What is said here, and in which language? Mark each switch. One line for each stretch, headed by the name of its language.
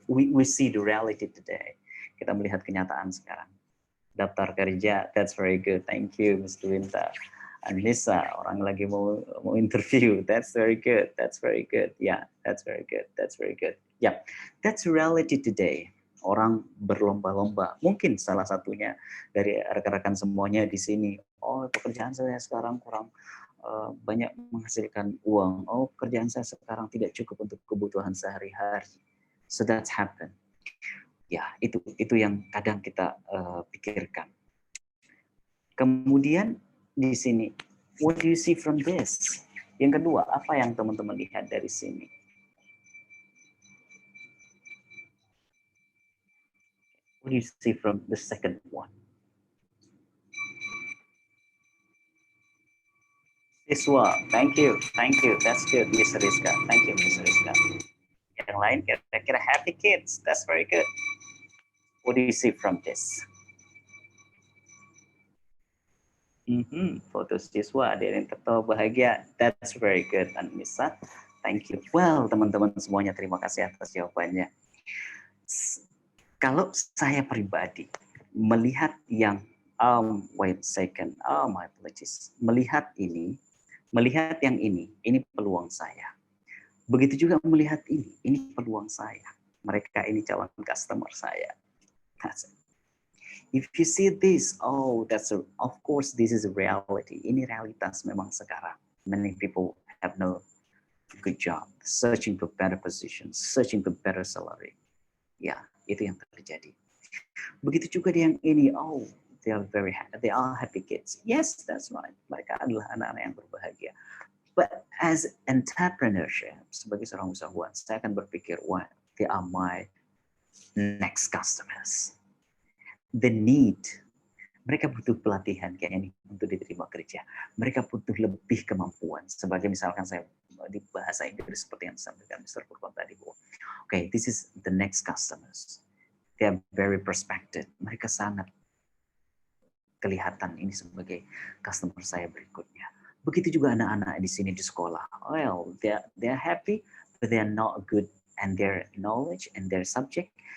English: We see the reality today.
Indonesian: Kita melihat kenyataan sekarang. Daftar kerja,
English: that's very good. Thank you, Ms. Dwinta. Anissa,
Indonesian: orang lagi mau interview.
English: That's very good. Yeah, that's very good. Yeah, that's reality today.
Indonesian: Orang berlomba-lomba. Mungkin salah satunya dari rekan-rekan semuanya di sini. Oh, pekerjaan saya sekarang kurang banyak menghasilkan uang. Oh, pekerjaan saya sekarang tidak cukup untuk kebutuhan sehari-hari.
English: So that's happened.
Indonesian: Ya, itu yang kadang kita pikirkan. Kemudian di sini,
English: what do you see from this?
Indonesian: Yang kedua, apa yang teman-teman lihat dari sini?
English: What do you see from the second one? Siswa, thank you. That's good, Miss Rizka. Thank you, Miss Rizka.
Indonesian: Yang lain kira-kira
English: happy kids. That's very good. What do you see from this?
Indonesian: Foto siswa, ada yang tertawa bahagia.
English: That's very good, Anissa. Thank you.
Indonesian: Well, teman-teman semuanya, terima kasih atas jawabannya. Kalau saya pribadi melihat yang
English: Wait a second. Oh, my apologies.
Indonesian: Melihat yang ini peluang saya. Begitu juga melihat ini peluang saya. Mereka ini calon customer saya.
English: That's it. If you see this, of course this is a reality.
Indonesian: Ini realitas memang sekarang.
English: Many people have no good job, searching for better position, searching for better salary.
Indonesian: Ya, itu yang terjadi. Begitu juga yang ini,
English: they are happy kids. Yes, that's right.
Indonesian: Mereka adalah anak-anak yang berbahagia.
English: But as entrepreneurship,
Indonesian: sebagai seorang usahawan, saya akan berpikir,
English: they are my next customers. The need,
Indonesian: mereka butuh pelatihan kayak ini untuk diterima kerja. Mereka butuh lebih kemampuan. Sebagai misalkan saya di bahasa Inggris seperti yang disampaikan Mr.
English: Purkon tadi, okay, this is the next customers. They are very prospective.
Indonesian: Mereka sangat kelihatan ini sebagai customer saya berikutnya. Begitu juga anak-anak di sini di sekolah.
English: Well, they are happy, but they are not good and their knowledge and their subject.